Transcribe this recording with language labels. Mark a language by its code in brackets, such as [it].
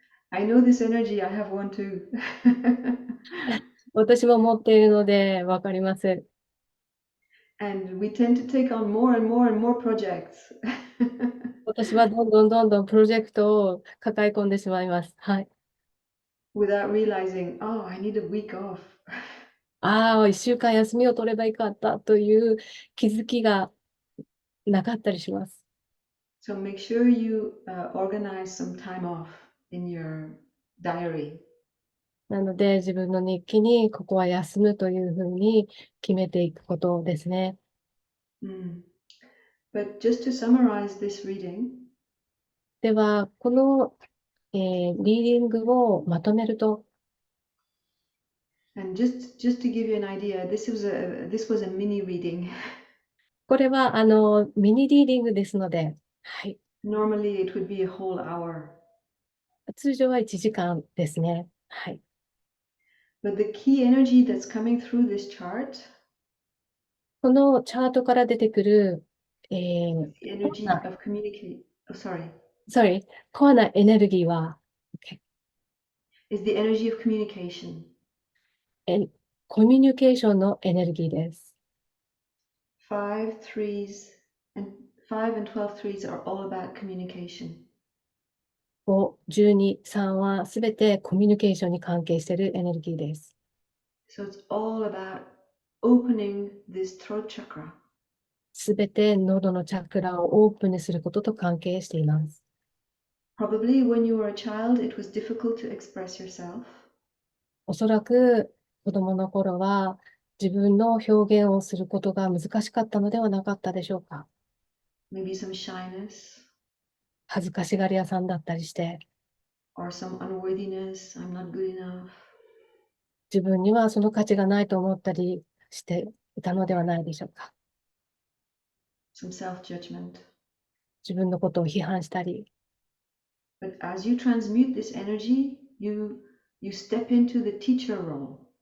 [en] I know this energy, I have one too. [ja] 私も持っているのでわかります。 [en] And we tend to take on more and more and more projects. [ja] 私はどんどんプロジェクトを抱え込んでしまいます。はい。 [en] Without realizing, oh, I need a week off. [ja] ああ、1週間休みを取ればよかったという気づきがなかったりします。 [en] So make sure you organize some time off in your diary. [ja] なので、自分の日記にここは休むというふうに決めていくことですね。 [en] But just to summarize this reading, [ja] では、この、リーディングをまとめると、 [en] and just to give you an idea, this was a mini reading. [ja] これはミニリーディングですので、はい、 [en] Normally it would be a whole hour. [ja] 通常は1時間ですね。はい。 [en] But the key energy that's coming through this chart, [ja] このチャートから出てくる、 [en] the energy of communicate. Oh, sorry, [ja] コアなエネルギーは、 [en] is the energy of communication. [ja] コミュニケーションのエネルギーです。 [en] 5 and 12 threes are all about communication. [ja] 5、12、3はすべてコミュニケーションに関係しているエネルギーです。 [en] So it's all about opening this throat chakra. [ja] すべて喉のチャクラをオープンにすることと関係しています。 [en] Probably when you were a child, it was difficult to express yourself. [ja] おそらく子供の頃は自分の表現をすることが難しかったのではなかったでしょうか。 [en] Maybe some shyness [ja] 恥ずかしがり屋さんだったりして、 [en] or some unworthiness. I'm not good enough. [ja] 自分にはその価値がないと思ったりしていたのではないでしょうか。 [en] Some self-judgment. [ja] 自分のことを批判したり、 [en] But as you transmute this energy, you step into the teacher role.